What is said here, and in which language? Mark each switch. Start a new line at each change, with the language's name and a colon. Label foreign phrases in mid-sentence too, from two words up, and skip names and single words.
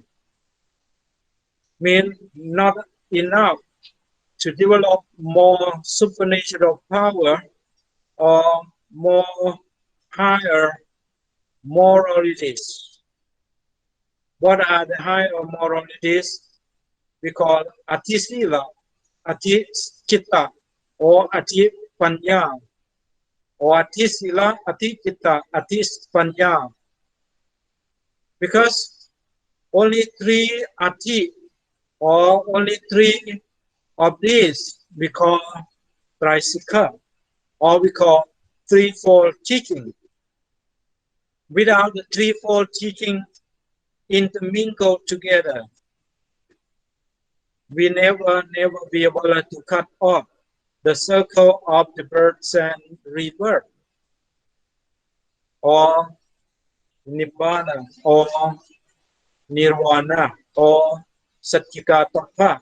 English: Means not enough to develop more supernatural power or more higher moralities. What are the higher moralities? We call
Pali: ati sila, ati citta, or ati panya, or ati sila, ati citta, ati panya.
English: Because only 3 ati, or only 3 of these we call Trisikha, or we call threefold teaching. Without the threefold teaching intermingled together, we never be able to cut off the circle of the births and rebirth, or nibbana, or nirvana, or satchikatappa.